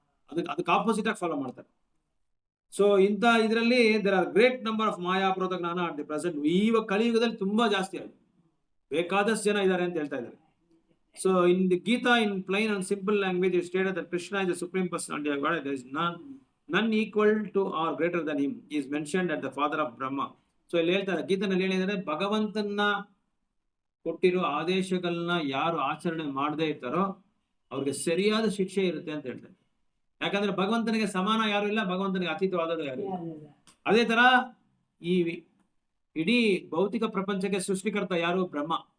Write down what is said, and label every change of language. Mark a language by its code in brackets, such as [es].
[kn] ಅದಕ್ಕೆ ಆಪೋಸಿಟ್ ಆಗಿ ಫಾಲೋ ಮಾಡ್ತಾರೆ. ಸೊ ಇಂಥ ಇದರಲ್ಲಿ [en] There are great number of ಮಾಯಾಪ್ರೋತ ಜ್ಞಾನ at the present. [kn] ಈವಾಗ ಕಲಿಯುಗದಲ್ಲಿ ತುಂಬಾ ಜಾಸ್ತಿ ಆಗಿದೆ, ಬೇಕಾದಷ್ಟು ಜನ ಇದ್ದಾರೆ ಅಂತ ಹೇಳ್ತಾ ಇದ್ದಾರೆ. [en] So in the Gita, in plain and simple language, it stated that Krishna is the supreme personality of God. There is none equal to or greater than him. He is mentioned as the father of Brahma. [kn] So ಇಲ್ಲಿ ಹೇಳ್ತಾರೆ, ಗೀತನಲ್ಲಿ ಹೇಳಿದರೆ ಭಗವಂತನ ಕೊಟ್ಟಿರೋ ಆದೇಶಗಳನ್ನ ಯಾರು ಆಚರಣೆ ಮಾಡದೇ ಇರ್ತಾರೋ ಅವ್ರಿಗೆ ಸರಿಯಾದ ಶಿಕ್ಷೆ ಇರುತ್ತೆ ಅಂತ ಹೇಳ್ತಾರೆ. ಯಾಕಂದ್ರೆ ಭಗವಂತನಿಗೆ ಸಮಾನ ಯಾರು ಇಲ್ಲ, ಭಗವಂತನಿಗೆ ಅತೀತವಾದದ್ದು ಯಾರು ಇಲ್ಲ. ಅದೇ ತರ ಈ ಇಡೀ ಭೌತಿಕ ಪ್ರಪಂಚಕ್ಕೆ ಸೃಷ್ಟಿಕರ್ತ ಯಾರು? ಬ್ರಹ್ಮ.